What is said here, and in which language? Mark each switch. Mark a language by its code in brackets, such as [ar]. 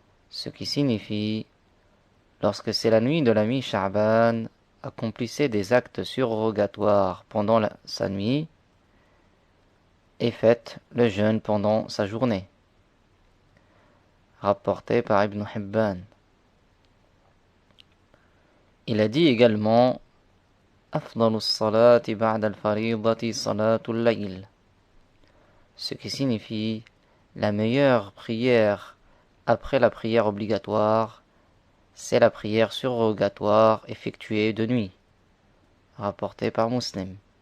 [fr] Ce qui signifie: lorsque c'est la nuit de la mi-Sha'ban, accomplissez des actes surrogatoires pendant sa nuit et faites le jeûne pendant sa journée. Rapporté par Ibn Hibban. Il a dit également: [ar] أفضل الصلاة بعد الفريضة صلاة الليل. [fr] Ce qui signifie: la meilleure prière après la prière obligatoire, c'est la prière surrogatoire effectuée de nuit. Rapporté par Muslim.